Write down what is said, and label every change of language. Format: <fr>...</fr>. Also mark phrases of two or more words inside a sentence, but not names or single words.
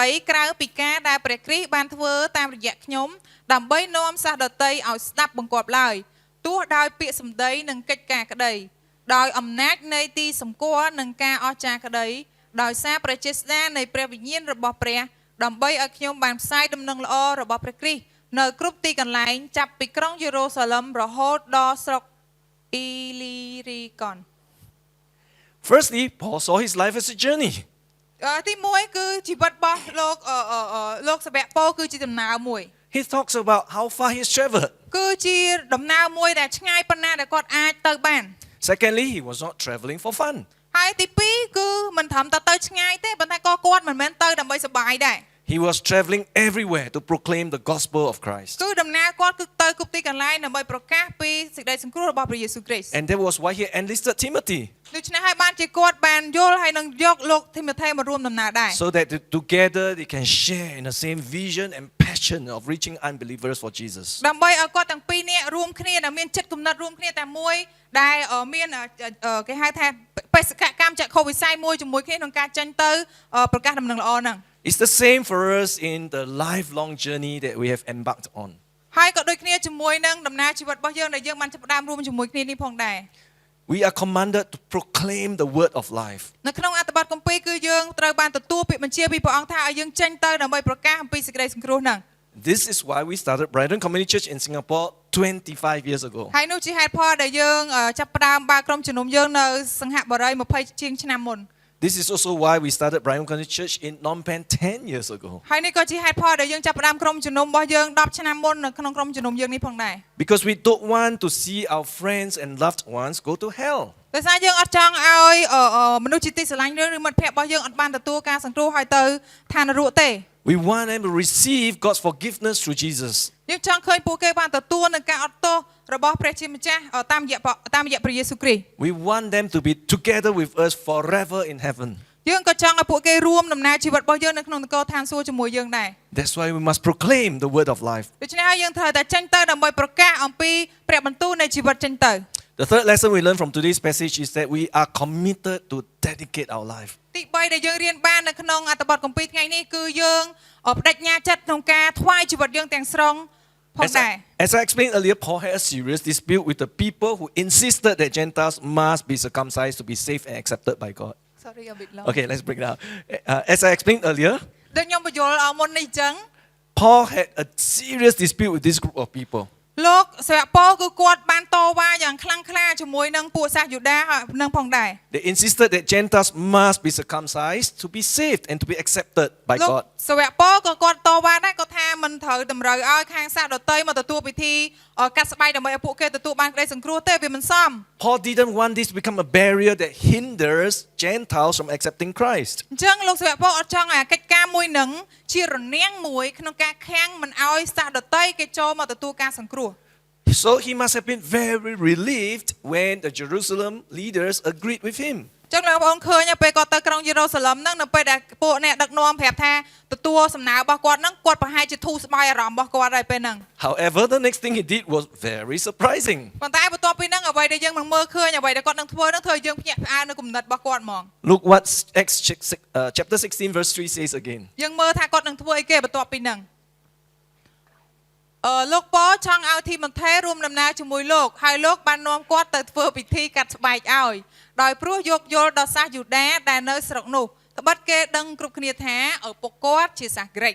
<km>ក្រៅពីការដែលព្រះគ្រីស្ទបានធ្វើតាមរយៈខ្ញុំដើម្បីនាំសាសដតីឲ្យស្ដាប់បង្គាប់ឡើយទោះដោយពាក្យសម្ដីនិងកិច្ចការក្តីដោយអំណាចនៃទីសម្គាល់និងការអស្ចារ្យក្តីដោយសារព្រះចេស្តានៃព្រះវិញ្ញាណរបស់ព្រះដើម្បីឲ្យខ្ញុំបានផ្សាយដំណឹងល្អរបស់ព្រះគ្រីស្ទនៅគ្រប់ទីកន្លែងចាប់ពីក្រុងយេរូសាឡឹមរហូតដល់ស្រុកអ៊ីលីរីកន</km> <en>Firstly, Paul saw his life as a journey.</en> <km>ទី1គឺជីវិតរបស់លោកសាវកប៉ូលគឺជាដំណើរមួយ</km> <en>He talks about how far he's traveled.</en> <km>គឺជាដំណើរមួយដែលឆ្ងាយប៉ុណ្ណាដែលគាត់អាចទៅបាន</km> <en>Secondly, he was not traveling for fun.</en> <km>ហើយទី2គឺមិនត្រឹមតែទៅឆ្ងាយទេប៉ុន្តែក៏គាត់មិនមែនទៅដើម្បីសប្បាយដែរ</km> <en>He was traveling everywhere to proclaim the gospel of Christ.</en> <km>គឺដំណើរគាត់គឺទៅគ្រប់ទីកន្លែងដើម្បីប្រកាសពីសេចក្តីសង្គ្រោះរបស់ព្រះយេស៊ូវគ្រីស្ទ</km> <en>And that was why he enlisted Timothy,</en> <km>ដូច្នេះហើយបានជាគាត់បានយល់ហើយនឹងយកលោកធីម៉ូថេមករួមដំណើរដែរ</km> <en>so that together they can share in the same vision and passion of reaching unbelievers for Jesus.</en> <km>ដើម្បីឲ្យគាត់ទាំងពីរនាក់រួមគ្នាដែលមានចិត្តគំនិតរួមគ្នាតែមួយដែលមានគេហៅថាបេសកកម្មចក្ខុវិស័យមួយជាមួយគ្នាក្នុងការចេញទៅប្រកាសដំណឹងល្អហ្នឹង</km> <en>It's the same for us in the lifelong journey that we have embarked on.</en> <km>ហើយក៏ដូចគ្នាជាមួយនឹងដំណើរជីវិតរបស់យើងដែលយើងបានចាប់ផ្ដើមរួមជាមួយគ្នានេះផងដែរ</km> <en>We are commanded to proclaim the word of life.</en> <km>នៅក្នុងអត្ថបទគម្ពីរគឺយើងត្រូវបានទទួលពាក្យបញ្ជាពីព្រះអង្គថាឲ្យយើងចេញទៅដើម្បីប្រកាសអំពីសេចក្តីសង្គ្រោះហ្នឹង</km> <en>This is why we started Brighton Community Church in Singapore 25 years ago.</en> <km>ហើយនោះជាហេតុផលដែលយើងចាប់ផ្ដើមបើកក្រុមជំនុំយើងនៅសង្ហបុរី20ជាងឆ្នាំមុន</km> <en>This is also why we started Brighton Community Church in Phnom Penh 10 years ago.</en> <km>ហើយនេះក៏ជាហេតុផលដែលយើងចាប់ផ្ដើមក្រុមជំនុំរបស់យើង10ឆ្នាំមុននៅក្នុងក្រុមជំនុំយើងនេះផងដែរ</km> <en>Because we don't want to see our friends and loved ones go to hell.</en> <km>ដោយសារយើងអត់ចង់ឲ្យមនុស្សជាទីស្រឡាញ់ឬមិត្តភក្តិរបស់យើងអត់បានទទួលការសង្គ្រោះឲ្យទៅឋាននរកទេ</km> <en>We want them to receive God's forgiveness through Jesus.</en> <km>យើងចង់ឃើញពួកគេបានទទួលនឹងការអត់ទោសរបស់ព្រះជាម្ចាស់តាមរយៈព្រះយេស៊ូវគ្រីស្ទ</km> <en>We want them to be together with us forever in heaven.</en> <km>យើងក៏ចង់ឲ្យពួកគេរួមដំណើរជីវិតរបស់យើងនៅក្នុងនគរឋានសួគ៌ជាមួយយើងដែរ</km> <en>That's why we must proclaim the word of life.</en> <km>ដូច្នេះហើយយើងត្រូវតែចេញទៅដើម្បីប្រកាសអំពីព្រះបន្ទូលនៃជីវិតចេញទៅ</km> <en>The third lesson we learn from today's passage is that we are committed to dedicate our life.</en> <km>ទី3ដែលយើងរៀនបាននៅក្នុងអត្ថបទគម្ពីរថ្ងៃនេះគឺយើងបដិញ្ញាចិត្តក្នុងការថ្វាយជីវិតយើងទាំងស្រុងផងដែរ</km> <en>As I explained earlier, Paul had a serious dispute with the people who insisted that Gentiles must be circumcised to be saved and accepted by God. Sorry a bit long Okay, let's break down. As I explained earlier,</en> <km>ដូចខ្ញុំបញ្យល់មុននេះអញ្ចឹង</km> <en>Paul had a serious dispute with this group of people.</en> <km>លោកសាវកប៉ូលគឺគាត់បានតវ៉ាយ៉ាងខ្លាំងក្លាជាមួយនឹងពួកសាសយូដានឹងផងដែរ</km> <en>They insisted that Gentiles must be circumcised to be saved and to be accepted by</en> <km>លោក</km> <en>God.</en> <km>សាវកប៉ូលក៏គាត់តវ៉ាដែរគាត់ថាមិនត្រូវតម្រូវឲ្យខាងសាសដតីមកទទួលពិធីកាត់ស្បែកដើម្បីឲ្យពួកគេទទួលបានក្តីសង្គ្រោះទេវាមិនសម</km> <en>Paul didn't want this to become a barrier that hinders Gentiles from accepting Christ.</en> <km>អញ្ចឹងលោកសាវកប៉ូលអត់ចង់ឲ្យកិច្ចការមួយនឹងជារនាំងមួយក្នុងការខាំងមិនឲ្យសាសដតីគេចូលមកទទួលការសង្គ្រោះ</km> <en>So he must have been very relieved when the Jerusalem leaders agreed with him.</en> <km>ចឹងលោកបងឃើញពេលគាត់ទៅក្រុងយេរូសាឡឹមហ្នឹងនៅពេលដែលពួកអ្នកដឹកនាំប្រាប់ថាទទួលសំណើរបស់គាត់ហ្នឹងគាត់ប្រហែលជាធូរស្បើយអារម្មណ៍របស់គាត់ហើយពេលហ្នឹង</km> <en>However, the next thing he did was very surprising.</en> <km>ប៉ុន្តែបន្ទាប់ពីហ្នឹងអ្វីដែលយើងនឹងមើលឃើញអ្វីដែលគាត់នឹងធ្វើហ្នឹងធ្វើឲ្យយើងភ្ញាក់ផ្អើលនៅគំនិតរបស់គាត់ហ្មង</km> <en>Look what Acts chapter 16 verse 3 says again.</en> <km>យើងមើលថាគាត់នឹងធ្វើអីគេបន្ទាប់ពីហ្នឹងលោកប៉ូលចង់ឲ្យធីម៉ូថេរួមដំណើរជាមួយលោកហើយលោកបាននាំគាត់ទៅធ្វើពិធីកាត់ស្បែកឲ្យដោយព្រោះយកយល់ដល់សាសយូដាដែលនៅស្រុកនោះត្បិតគេដឹងគ្រប់គ្នាថាឪពុកគាត់ជាសាសក្រិក</km>